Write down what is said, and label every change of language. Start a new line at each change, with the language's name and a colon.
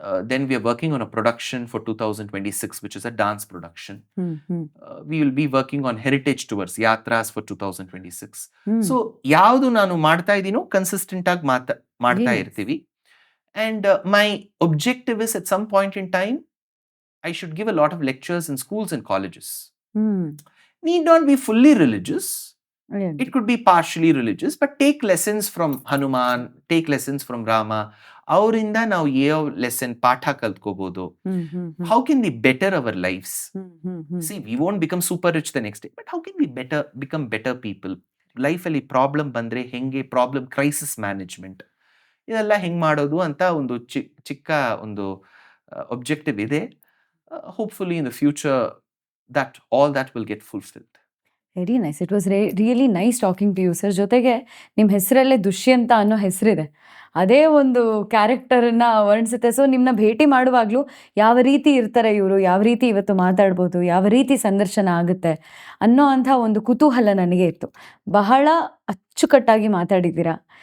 English: Then we are working on a production for 2026, which is a dance production. We will be working on heritage tours, yatras for 2026.
Kannada: So ಯಾವುದು ನಾನು ಮಾಡ್ತಾ ಇದ್ದೀನೋ consistent ಆಗಿ ಮಾಡ್ತಾ ಇರ್ತೀವಿ.
English: And my objective is at some point in time, I should give a lot of lectures in schools and colleges. Need not be fully religious. It could be partially religious, but take lessons from Hanuman, take lessons from Rama.
Kannada: ಅವರಿಂದ ನಾವು ಯಾವ lesson ಪಾಠ ಕಲ್ತ್ಕೋಬಹುದು.
English: How can we better our lives? See, we won't become super rich the next day, but how can we become better people?
Kannada: Life ಅಲ್ಲಿ problem ಬಂದ್ರೆ ಹೆಂಗೆ, problem crisis management, ಇದೆಲ್ಲ ಹೆಂಗ್ ಮಾಡೋದು ಅಂತ ಒಂದು ಚಿಕ್ಕ ಒಂದು ಒಬ್ಜೆಕ್ಟಿವ್ ಇದೆ.
English: Hopefully in the future that all that will get fulfilled. Very nice. It was really nice talking to you sir.
Kannada: ಜೊತೆಗೆ ನಿಮ್ಮ ಹೆಸರಲ್ಲೇ ದುಷ್ಯಂತ ಅನ್ನೋ ಹೆಸರಿದೆ, ಅದೇ ಒಂದು ಕ್ಯಾರೆಕ್ಟರನ್ನ ವರ್ಣಿಸುತ್ತೆ. ಸೊ ನಿಮ್ಮನ್ನ ಭೇಟಿ ಮಾಡುವಾಗಲೂ ಯಾವ ರೀತಿ ಇರ್ತಾರೆ ಇವರು, ಯಾವ ರೀತಿ ಇವತ್ತು ಮಾತಾಡ್ಬೋದು, ಯಾವ ರೀತಿ ಸಂದರ್ಶನ ಆಗುತ್ತೆ ಅನ್ನೋ ಅಂಥ ಒಂದು ಕುತೂಹಲ ನನಗೆ ಇತ್ತು. ಬಹಳ ಅಚ್ಚುಕಟ್ಟಾಗಿ ಮಾತಾಡಿದ್ದೀರಾ.